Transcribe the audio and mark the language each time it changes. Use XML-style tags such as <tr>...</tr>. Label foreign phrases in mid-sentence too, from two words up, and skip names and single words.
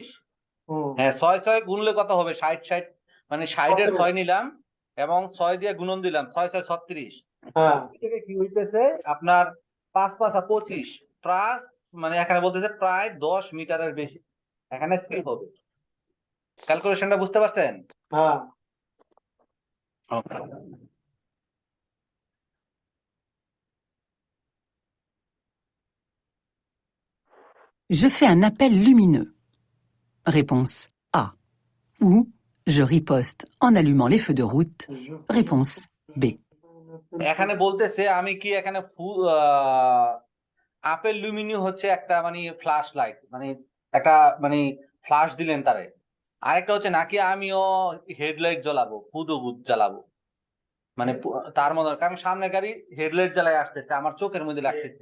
<bn>হ্যাঁ, 6 6 গুনলে কত হবে, 60 60 মানে 60 এর 6 নিলাম এবং 6 দিয়ে গুণন দিলাম, 6 6 36। হ্যাঁ, থেকে কি হইতেছে আপনার 5 5 25 প্লাস, মানে এখানে বলতেছে প্রায় 10 মিটারের বেশি এখানে সেভ হবে। ক্যালকুলেশনটা বুঝতে পারছেন? হ্যাঁ।</bn> <fr>Je fais un appel lumineux. Réponse A. Ou je riposte en allumant les feux de route. Réponse B.</fr> <bn>এখানে বলতেছে আমি কি এখানে</bn> <fr>appel lumineux</fr> <bn>হচ্ছে একটা মানে</bn> <en>flash light,</en> <bn>মানে একটা মানে ফ্ল্যাশ দিলেন তারে। আরেকটা হচ্ছে নাকি আমিও হেডলাইট জ্বালাবো, ফুদুবুদ জ্বালাবো, মানে তার মধ্যে, কারণ সামনের গাড়ি হেডলাইট জ্বালায় আসতেছে, আমার চোখের মধ্যে লাগতেছে।</bn>